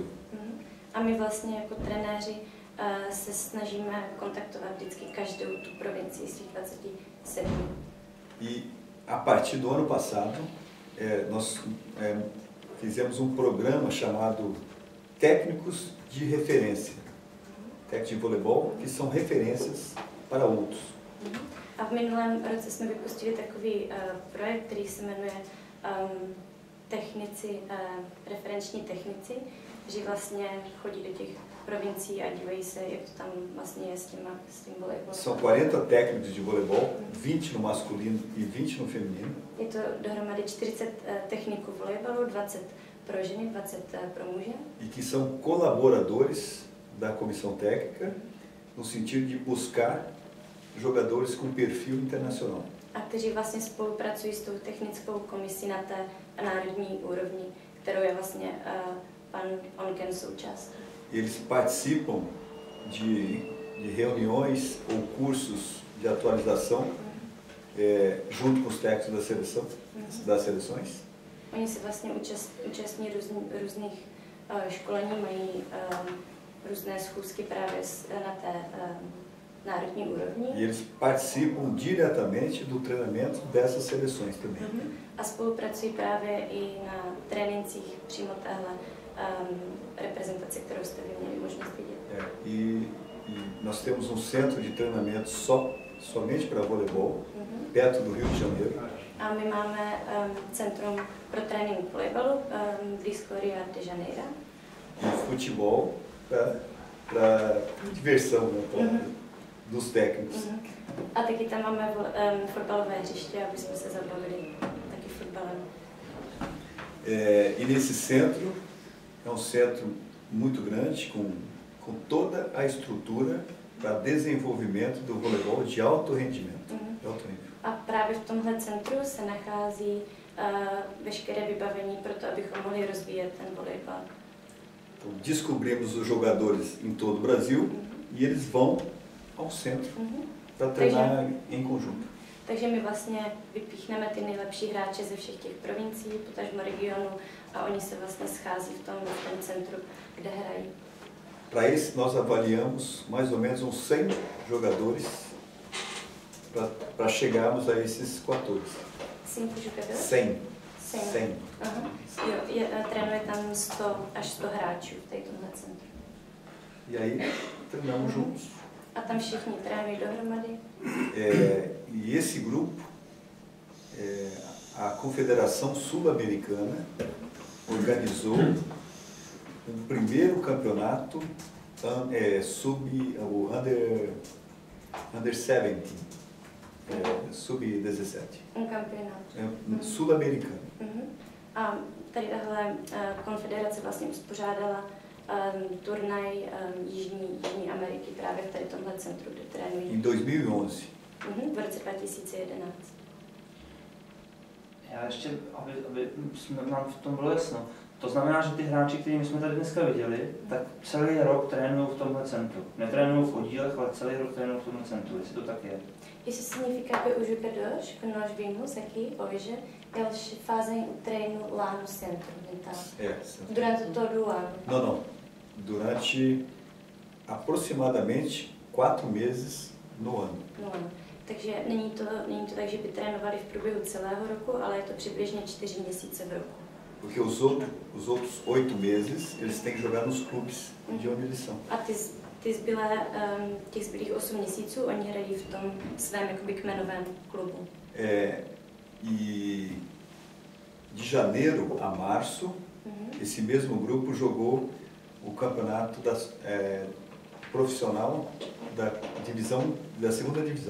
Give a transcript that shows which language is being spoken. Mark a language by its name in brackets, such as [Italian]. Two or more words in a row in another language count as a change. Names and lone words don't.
[Czech] A my vlastně jako trenéři se snažíme kontaktovat vždycky každou tu provincii z těch 27. [Portuguese] E a partir do ano passado, nós fizemos programa chamado Técnicos de Referência. Técnicos de voleibol, que são referências para outros. [Czech] A v minulém roce jsme vypustili takový projekt, který se jmenuje referenční technici, že vlastně chodí do těch provincií a dívají se, jak to tam vlastně je s tím volejbolem. [Portuguese] São 40 técnicos de voleibol, 20 no masculino e 20 no feminino. [Czech] Je to dohromady 40 techniků volejbalu, 20 pro ženy, 20 pro muže. [Portuguese] E que são colaboradores da comissão técnica, no sentido de buscar jogadores com perfil internacional. [Czech] A kteří vlastně spolupracují s tou technickou komisí na té národní úrovni, kterou je vlastně pan Onken součástí. [Portuguese] Eles participam de reuniões ou cursos de atualização junto com os técnicos das seleções. [Czech] Oni se vlastně účastní různých školení, mají různé schůzky právě na té národní úrovni. [Portuguese] E eles participam diretamente do treinamento dessas seleções também. [Czech] A spolupracují právě i na trénincích přímo téhle reprezentace, kterou jste vy měli možnost vidět. [Portuguese] nós temos centro de treinamento somente para voleibol, perto do Rio de Janeiro. [Czech] A my máme centrum pro trénink volejbalu blízko Rio de Janeiro. [Portuguese] E futebol para diversão, né, dos técnicos. [Czech] A taky tam máme fotbalové hřiště, aby jsme se zabavili taky fotbalem. [Portuguese] E nesse centro, é centro muito grande, com toda a estrutura para desenvolvimento do voleibol de alto rendimento. [Czech] A právě v tomhle centru se nachází veškeré vybavení pro to, abychom mohli rozvíjet ten volejbal. [Portuguese] Então, descobrimos os jogadores em todo o Brasil e eles vão ao centro para treinar em conjunto. [Czech] Takže my vlastně vypíchneme ty nejlepší hráče ze všech těch provincií, potažmo regionu, a oni se vlastně schází v tom centru, kde hrají. [Portuguese] Para esse nós avaliamos mais ou menos uns 100 jogadores para chegarmos a esses 14. 100 jogadores? 100. 100. [Czech] Trénuje tam 100 až 100 hráčů v tomhle centru. [Portuguese] E aí treinamos juntos. [Czech] A tam všichni trénují dohromady. [Portuguese] E esse grupo, a Confederação Sul-Americana organizou o primeiro campeonato under 17, sub-17. Campeonato. Sul-americano. [Czech] A tady tahle konfederace vlastně uspořádala turnaj Jižní Ameriky právě v tady tomhle centru, kde trénují. [Portuguese] Em 2011. [Czech] V roce 2011. Já ještě, aby nám v tom bylo jasno. To znamená, že ty hráči, který jsme tady dneska viděli, tak celý rok trénují v tomhle centru. Netrénují v oddílech, ale celý rok trénují v tomhle centru, jestli to tak je. [Portuguese] Isso significa que os jogadores que nós vimos aqui hoje, eles fazem o treino lá no centro, então, durante todo o ano? Não. Durante aproximadamente 4 meses no ano. [Czech] Takže není to tak, že by trénovali v průběhu celého roku, ale je to přibližně 4 měsíce v roku. [Portuguese] Porque os outros 8 meses, eles têm que jogar nos clubes de onde eles são. [Czech] A těch zbylých 8 měsíců oni hrají v tom svém jakoby kmenovém klubu. [Portuguese] E de janeiro a março, esse mesmo grupo jogou o campeonato profissional da segunda divisão.